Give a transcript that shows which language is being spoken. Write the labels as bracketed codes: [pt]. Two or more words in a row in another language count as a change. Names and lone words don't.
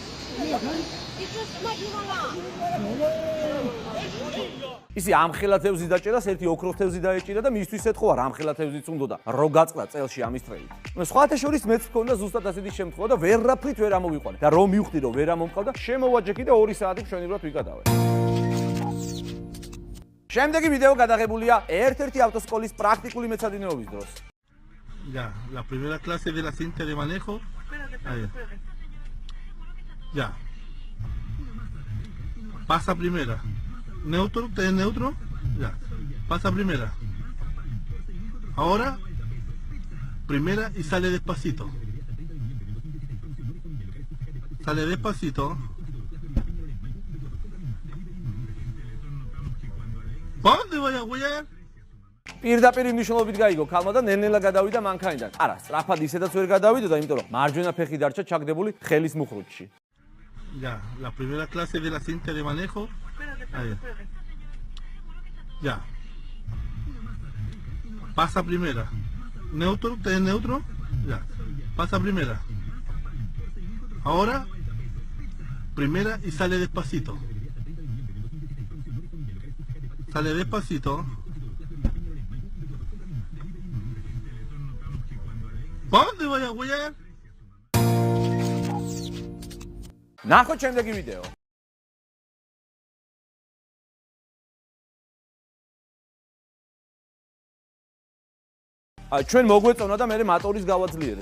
[ka] ისი ამხელა თევზის დაჭერას ერთი ოქროს თევზი დაეჭირა და მისთვის ეთხოვა ამხელა თევზიც უნდოდა რო გაწყდა წელში ამის ტრეით. სხვათა შორის მეც მქონდა ზუსტად ასეთი შემთხვევა და ვერაფრით ვერ ამოვიყვანე. და რომ მივხვდი რომ ვერ ამომყავდა, შემოვაჯექი და 2 საათი მშვენივრად ვიკადავე. შემდეგი ვიდეო გადაღებულია ერთ-ერთი ავტოსკოლის პრაქტიკული მეცადინეობის დროს. [es] Ya, la primera clase de la cinta de manejo. Ahí. Ya. Pasa primera. Neutro, ¿te es neutro? Ya. Pasa primera. Ahora, primera y sale despacito. Sale despacito. ¿Dónde voy a huir? [ka] პირდაპირ მნიშვნელობით გაიგო ქალმა და ნელ-ნელა გადავიდა მანქანიდან. არა, სწრაფად ისედაც ვერ გადავიდოდა, იმიტომ რომ მარჯვენა ფეხი დარჩა ჩაგდებული ხელის მუხრუჩში. [es] Ya, la primera clase de la cinta de manejo. Ahí. Ya. Pasa primera. Neutro, ¿te es neutro? Ya. Pasa primera. Ahora, primera y sale despacito. Sale despacito. ¿Dónde voy a huir? [ka] ნახოთ შემდეგი ვიდეო. ჩვენ მოგვეწონა და მე მოტორის გავაძლიერეთ.